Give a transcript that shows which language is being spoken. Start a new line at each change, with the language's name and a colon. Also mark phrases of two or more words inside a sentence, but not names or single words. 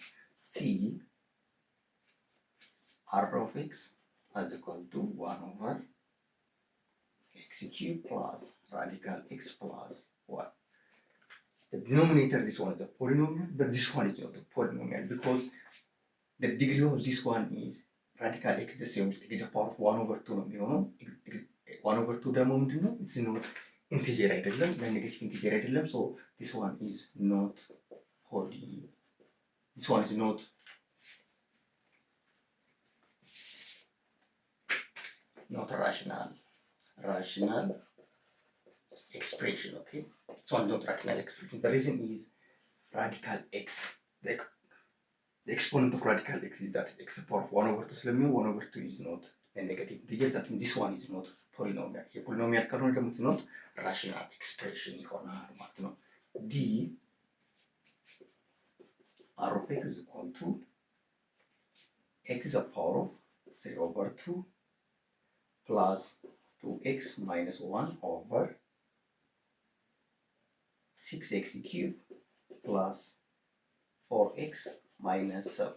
English: C r of x is equal to 1 over x cubed plus radical x plus 1. The denominator, this one is a polynomial, but this one is not a polynomial because the degree of this one is radical x the same, it is a power of 1 over 2
Amharic: ነው የሚሆነው።
English: 1 over 2
Amharic: ደግሞ ምንድን ነው?
English: it's not integer አይደለም፣ negative integer አይደለም. so this one is not rational expression. Okay, so one not rational expression. The reason is radical x, the exponent of radical x is that x to the power of 1 over 2 ስለሚሆን 1 over 2 is not a negative integer. that means this one is not polynomial.
Amharic: የፖሊኖሚያል ካልሆነ ደግሞ
English: it's not rational expression
Amharic: ይሆናል ማለት ነው።
English: d r of x is equal to x to the power of 3 over 2 plus 2x minus 1 over 6x cubed plus 4x minus 7.